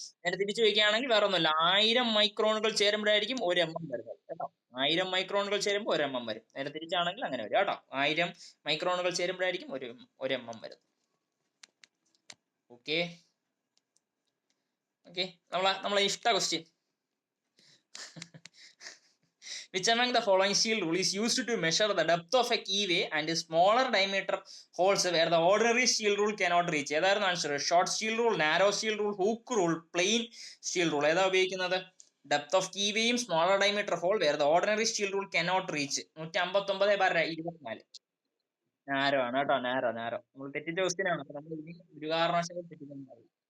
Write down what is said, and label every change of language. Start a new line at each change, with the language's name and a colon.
Malayalam: നേരെ തിരിച്ചു വയ്ക്കുകയാണെങ്കിൽ വേറെ ഒന്നുമില്ല, 1000 മൈക്രോണുകൾ ചേരുമ്പോഴായിരിക്കും ഒരു mm വരുന്നത് കേട്ടോ. 1000 മൈക്രോണുകൾ ചേരുമ്പോൾ ഒരു mm വരും. നേരെ തിരിച്ചാണെങ്കിൽ അങ്ങനെ വരും കേട്ടോ. 1000 മൈക്രോണുകൾ ചേരുമ്പോഴായിരിക്കും ഒരു mm വരുന്നത്. ഓക്കെ ഓക്കെ, നമ്മളെ ഇഷ്ട question.
English: Which among the following steel rule is used to measure the depth of a keyway and smaller diameter holes where the ordinary steel rule cannot reach?
Malayalam: ഏതായിരുന്നു answer?
English: Short steel rule, narrow steel rule, hook rule, plain steel rule.
Malayalam: ഏതാ ഉപയോഗിക്കുന്നത്?
English: Depth of കീവേയും smaller diameter hole where the ordinary steel rule cannot reach.
Malayalam: 159/24. Narrow ആണ് കേട്ടോ, narrow. നമ്മൾ തെറ്റിച്ച question ആണ്. നമ്മൾ ഒരു കാരണവശാലും തെറ്റിക്കുന്നത്.